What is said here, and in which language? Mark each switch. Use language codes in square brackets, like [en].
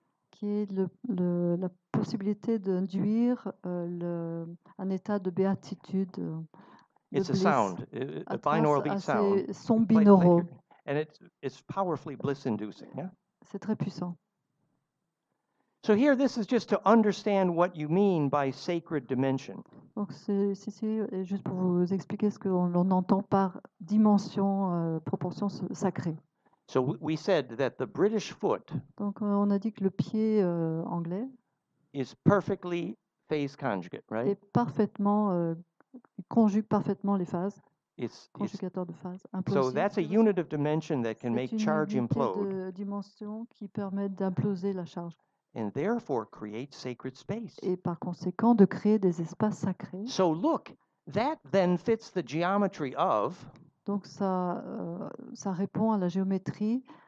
[fr] Qui est la possibilité d'induire un état de béatitude. [en] It's a sound, a binaural beat sound. [fr] Sons binauraux. [en] And it's powerfully bliss-inducing. Yeah? [fr] C'est très puissant. [en] So here, this is just to understand what you mean by sacred dimension. [fr] Donc c'est juste pour vous expliquer ce qu'on entend par dimension, proportion sacrée. [en] So we said that the British foot. [fr] Donc on a dit que le pied anglais [en] is perfectly phase conjugate, right? [fr] Est parfaitement conjugue parfaitement les phases. Conjugateur de phase. [en] So that's a unit of dimension that can make charge implode. [fr] C'est une unité de dimension qui permet d'imploser la charge. [en] And therefore create sacred space. [fr] Et par conséquent de créer des espaces sacrés. [en] So look, that then fits the geometry of. [fr] Donc ça répond à la géométrie.